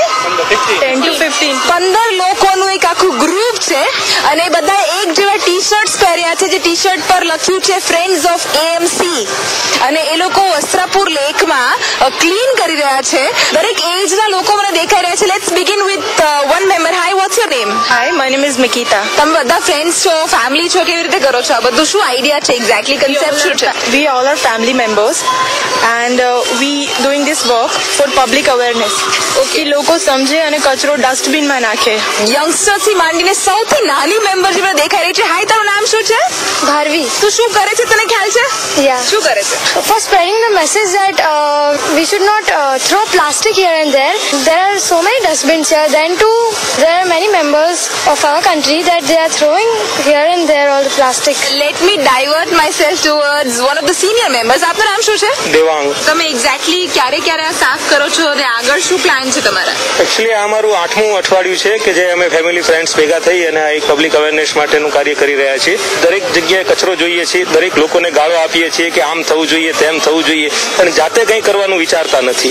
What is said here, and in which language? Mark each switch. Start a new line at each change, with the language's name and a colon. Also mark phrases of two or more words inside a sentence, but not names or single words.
Gujarati: 10 to 15 15 લોકોનું એક આખું ગ્રુપ છે અને બધા એક જેવા ટી શર્ટ્સ પહેર્યા છે જે ટી શર્ટ પર લખ્યું છે
English: friends of AMC
Gujarati: અને એ લોકો વસ્ત્રાપુર લેકમાં ક્લીન કરી રહ્યા છે। દરેક એજના લોકો મને દેખાઈ રહ્યા છે।
English: let's begin with one member. Hi, what's your name? Hi, my name is Mikita.
Gujarati: તમે બધા ફ્રેન્ડ્સ છો, ફેમિલી છો, કેવી રીતે કરો છો આ બધું? શું આઈડિયા છે? એક્ઝેક્ટલી કન્સેપ્ટ શું છે?
English: We all are family members and we doing this work for public awareness.
Gujarati: કે લોકો સમજે અને કચરો ડસ્ટબિનમાં નાખે। યંગસ્ટર્સ થી માંડીને સૌથી નાની મેમ્બર જે મને દેખાઈ રહી છે। હાય, તારું નામ શું છે? Bharvi. તું શું કરે છે તને ખ્યાલ છે?
English: Yeah.
Gujarati: શું કરે છે?
English: For spreading the message that we should not throw plastic here and there. There are so many dustbins here. Then too, there are many members of our country that they are throwing here and there all the plastic. Let me divert myself towards one of the senior members.
Gujarati: આપનું નામ શું છે? દેવાંગ। તમે એક્ઝેક્ટલી ક્યારે ક્યારે આ સાફ કરો છો અને આગળ શું પ્લાન છે તમારા? એકચ્યુઅલી આ અમારું 8મું અઠવાડિયું છે કે જે અમે ફેમિલી ફ્રેન્ડ્સ ભેગા થઈ અને આ એક પબ્લિક અવેરનેસ માટેનું કાર્ય કરી રહ્યા છીએ। દરેક જગ્યાએ કચરો જોઈએ છીએ, દરેક લોકોને ગાળો આપીએ છીએ કે આમ થવું જોઈએ, તેમ થવું જોઈએ, અને જાતે કંઈ કરવાનું વિચારતા નથી।